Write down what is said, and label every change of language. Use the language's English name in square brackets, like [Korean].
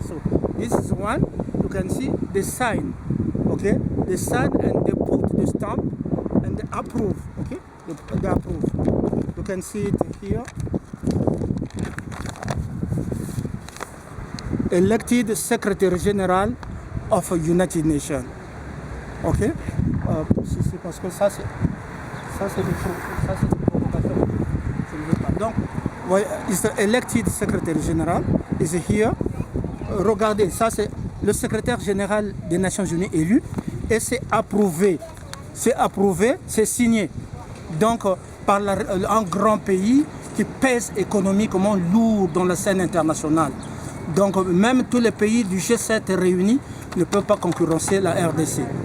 [English] So this is one. You can see the sign. Okay, the sign, and they put the stamp and they approve. Okay, they approve. You can see it here. Elected Secretary General of United Nations. Ok. [French] C'est parce que ça c'est des provocations. Je ne veux pas. [English] Donc, is the elected Secretary General is here. [French] Regardez, ça c'est le secrétaire général des Nations Unies élu et c'est approuvé. C'est approuvé, c'est signé. Donc, par un grand pays qui pèse économiquement lourd dans la scène internationale. Donc même tous les pays du G7 réunis ne peuvent pas concurrencer la RDC.